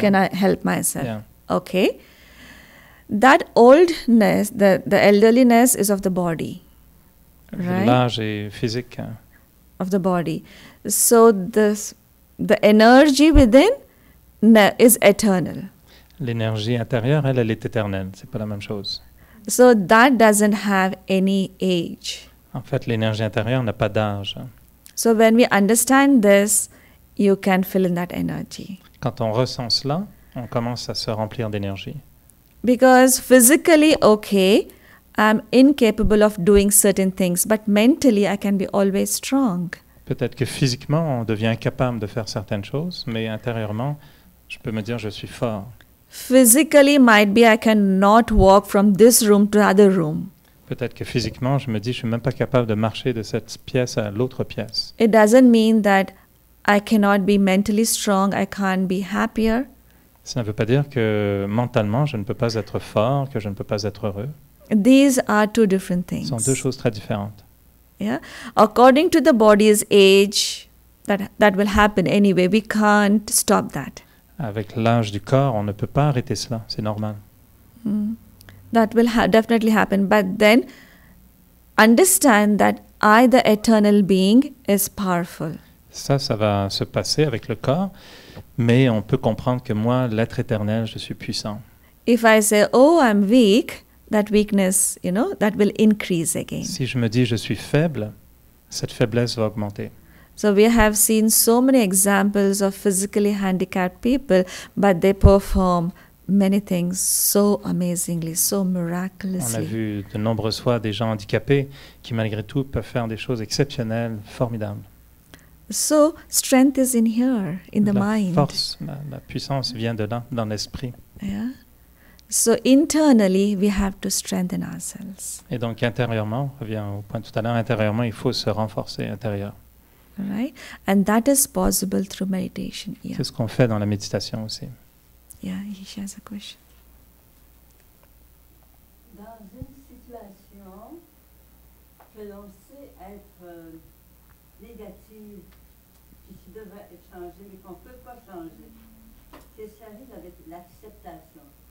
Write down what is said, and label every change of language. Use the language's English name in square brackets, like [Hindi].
[English] can I help myself? yeah. Okay. That oldness, the elderliness is of the body, right? [French] L'âge est physique. [English] Of the body. So the energy within is eternal. [French] L'énergie intérieure, elle est éternelle. C'est pas la même chose. [English] So that doesn't have any age. [French] En fait, l'énergie intérieure n'a pas d'âge. [English] So when we understand this, you can fill in that energy. [French] Quand on ressent cela, on commence à se remplir d'énergie. [English] Because physically, okay, I'm incapable of doing certain things, but mentally I can be always strong. [French] Peut-être que physiquement, on devient incapable de faire certaines choses, mais intérieurement, je peux me dire je suis fort. [English] Physically, might be I cannot walk from this room to other room. [French] Peut-être que physiquement, je me dis je suis même pas capable de marcher de cette pièce à l'autre pièce. [English] It doesn't mean that I cannot be mentally strong, I can't be happier. [French] Ça ne veut pas dire que mentalement, je ne peux pas être fort, que je ne peux pas être heureux. [English] These are two different [French] Ce [English] things. [French] sont deux choses très différentes. [English] Yeah, according to the body's age, that will happen anyway. We can't stop that. [French] Avec l'âge du corps, on ne peut pas arrêter cela, c'est normal. [English] That will definitely happen. But then, understand that I, the eternal being, is powerful. [French] Ça va se passer avec le corps, mais on peut comprendre que moi, l'être éternel, je suis puissant. [English] If I say, "Oh, I'm weak," that weakness, that will increase again. [French] Si je me dis je suis faible, cette faiblesse va augmenter. [English] So we have seen so many examples of physically handicapped people, but they perform many things so amazingly, so [French] On a [English] miraculously. [French] vu de nombreuses fois des gens handicapés qui, malgré tout, peuvent faire des choses exceptionnelles, formidables. [English] So strength is in here, in the [French] La [English] mind. [French] force, la puissance vient de là, dans l'esprit. [English] Yeah. So internally, we have to strengthen ourselves. [French] Et donc, intérieurement, on revient au point tout à l'heure, intérieurement, il faut se renforcer intérieur. [English] Right? And that is possible through meditation. Yeah. [French] C'est ce qu'on fait dans la méditation aussi. [English] Yeah, he has a question. [French] Dans une situation que l'on sait être négative, puis qui devrait être changée, mais qu'on ne peut pas changer, qu'est-ce qui arrive avec l'acceptation?